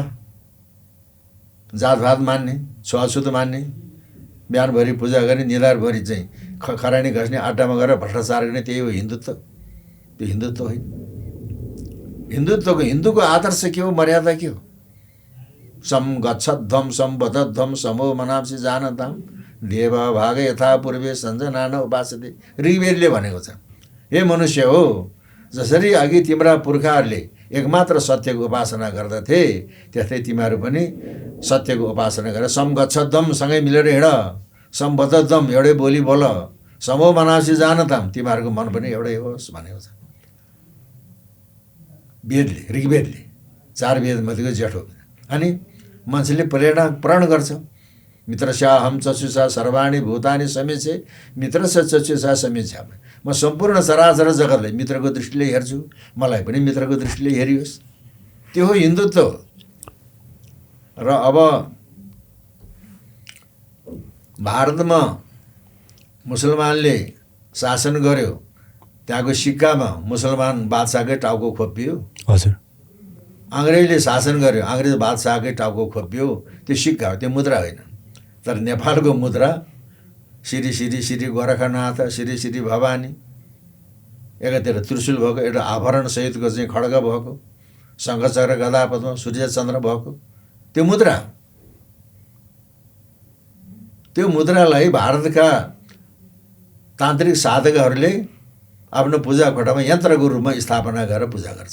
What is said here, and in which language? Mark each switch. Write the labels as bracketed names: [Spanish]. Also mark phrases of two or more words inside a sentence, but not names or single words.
[Nepali] जातभात मान्ने, छुवाछुत मान्ने, बिहानभरि पूजा गर्ने, निधारभरि चाहिँ खरानी घस्ने, आड्डामा गएर भ्रष्टाचार गर्ने, त्यही हो हिन्दुत्व। त्यो हिन्दुत्व होइन। हिन्दुको आदर्श के हो, मर्यादा के हो? [Sanskrit] सम गच्छध्वम सम्बद्धध्वम समो मनाप्सी जानताम देव भाग यथा पूर्वे सञ्जनान उपासते। [Nepali] ऋग्वेदले भनेको छ, हे मनुष्य हो, जसरी अघि तिम्रा पुर्खाहरूले एकमात्र सत्यको उपासना गर्दथे त्यस्तै तिमीहरू पनि सत्यको उपासना गर। [Sanskrit] सम गच्छध्वम [Nepali] सँगै मिलेर हिँड, सम्बद्धध्वम एउटै बोली बोल, [Sanskrit] समो मनाप्सी जानताम [Nepali] तिमीहरूको मन पनि एउटै होस् भनेको छ वेदले, ऋग्वेदले, 4 वेदमध्येको जेठो। अनि मान्छेले प्रण गर्छ, [Sanskrit] मित्रस्याहम चक्षुषा सर्वाणि भूतानि समीक्षे मित्रस्य चक्षुषा समीक्षा। [Nepali] म सम्पूर्ण चराचर जगतलाई मित्रको दृष्टिले हेर्छु, मलाई पनि मित्रको दृष्टिले हेरियोस्। त्यो हो हिन्दुत्व। र अब भारतमा मुसलमानले शासन गर्यो, त्यहाँको सिक्कामा मुसलमान बादशाहकै टाउको खोपियो। हजुर। अङ्ग्रेजले शासन गर्यो, अङ्ग्रेज बादशाहकै टाउको खोपियो, त्यो सिक्का हो, त्यो मुद्रा होइन। तर नेपालको मुद्रा श्री श्री श्री गोरखनाथ, श्री श्री भवानी, एकातिर त्रिशूल भएको, एउटा आभरण सहितको चाहिँ खड्ग भएको, शङ्खचक्र गदा पद्म सूर्य चन्द्र भएको, त्यो मुद्रा। त्यो मुद्रालाई भारतका तान्त्रिक साधकहरूले आफ्नो पूजा कोठामा यन्त्रको रूपमा स्थापना गरेर पूजा गर्छ।